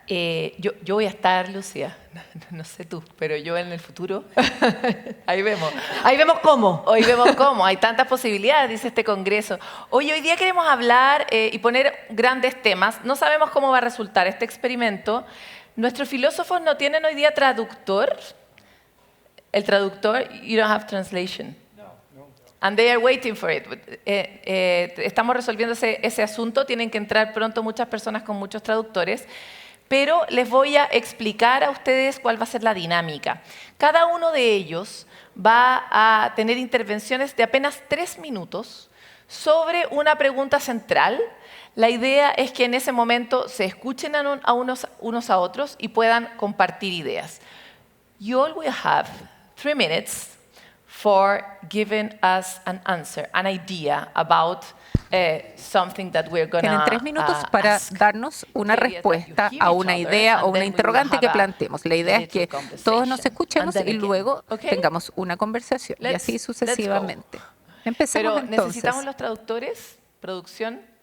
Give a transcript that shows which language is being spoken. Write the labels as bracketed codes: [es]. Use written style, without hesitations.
[es] Yo voy a estar, Lucía, no sé tú, pero yo en el futuro, ahí vemos. Ahí vemos cómo. Hoy vemos cómo, hay tantas posibilidades, dice este congreso. Oye, hoy día queremos hablar y poner grandes temas. No sabemos cómo va a resultar este experimento. Nuestros filósofos no tienen hoy día traductor. El traductor, [en] you don't have translation. And they are waiting for it. [es] Estamos resolviendo ese asunto. Tienen que entrar pronto muchas personas con muchos traductores. Pero les voy a explicar a ustedes cuál va a ser la dinámica. Cada uno de ellos va a tener intervenciones de apenas 3 minutos sobre una pregunta central. La idea es que en ese momento se escuchen unos a otros y puedan compartir ideas. [en] You all will have 3 minutes for giving us an answer, an idea about something that we're going to [es] Tienen 3 minutos para darnos una respuesta a una idea o una interrogante que planteemos. La idea es que todos nos escuchemos y luego tengamos una conversación y así sucesivamente. Empecemos Pero entonces. necesitamos los traductores, producción.